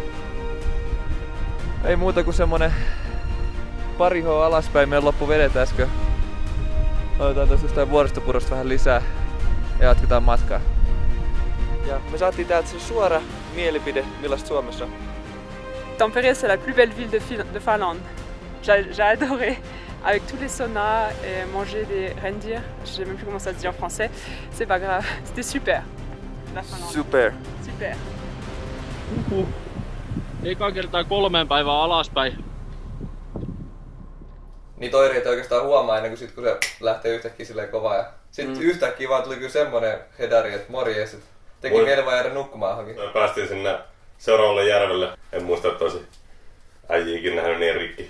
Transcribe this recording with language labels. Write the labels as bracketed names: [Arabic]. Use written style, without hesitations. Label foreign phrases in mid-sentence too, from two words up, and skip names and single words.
[Finnish] Ei muuta kuin semmonen pari H alaspäin, meidän loppu vedet äsken. Otetaan tästä jostain vuoristopurosta vähän lisää ja jatketaan matkaa. Ja me saatiin täältä se suora mielipide, millaista Suomessa on. [French] Tampere, c'est la plus belle ville de Finlande. J'ai adoré, avec tous les saunas et manger des reindeers. Je sais même plus comment ça se dit en français. C'est pas grave, c'était super. La Finlande. Super. Super. [Finnish] Eka kertaa 3 päivää alaspäin. Niitä oireita oikeastaan huomaa ennen kuin, kun se lähtee yhtäkkiä silleen kovaa. Ja sitten yhtäkkiä vaan tuli kyllä semmonen hedari, että morjes, että teki mieli vaan jäädä nukkumaan johonkin. Päästiin sinne seuraavalle järvelle. En muista, että olisi äijiäkin nähnyt niin rikki.